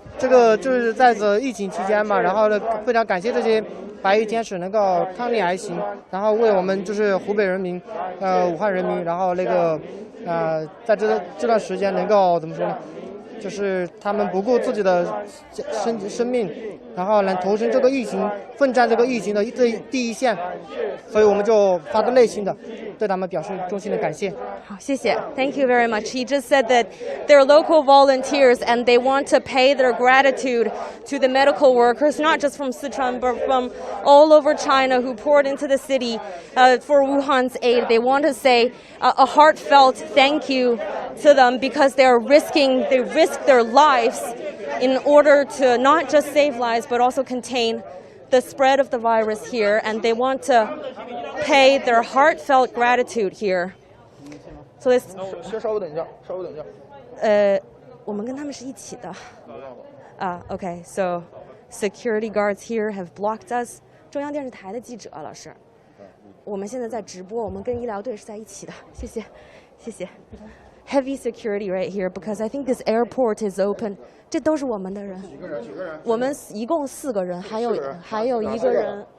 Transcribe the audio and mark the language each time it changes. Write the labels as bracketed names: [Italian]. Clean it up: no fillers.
[Chinese] 这个就是在这疫情期间嘛，然后呢，非常感谢这些白衣天使能够抗逆而行，然后为我们就是湖北人民，武汉人民，然后那个在这段时间能够怎么说呢？就是他们不顾自己的生命，然后能投身这个疫情，奋战这个疫情的第一线，所以我们就发自内心的对他们表示衷心的感谢。好，谢谢 [English] Thank you very much. He just said that they're local volunteers and they want to pay their gratitude to the medical workers, not just from Sichuan, but from all over China who poured into the city for Wuhan's aid. They want to say a heartfelt thank you to them because they risk their lives in order to not just save lives but also contain the spread of the virus here, and they want to pay their heartfelt gratitude here. So it's [Chinese] 先稍微等一下，稍微等一下。我们跟他们是一起的。 [English] Okay, so security guards here have blocked us. [Chinese] 中央电视台的记者，老师，我们现在在直播，我们跟医疗队是在一起的。谢谢，谢谢。 [English] Heavy security right here because I think this airport is open. [Chinese] 这都是我们的人。几个人？我们一共4个人，还有一个人。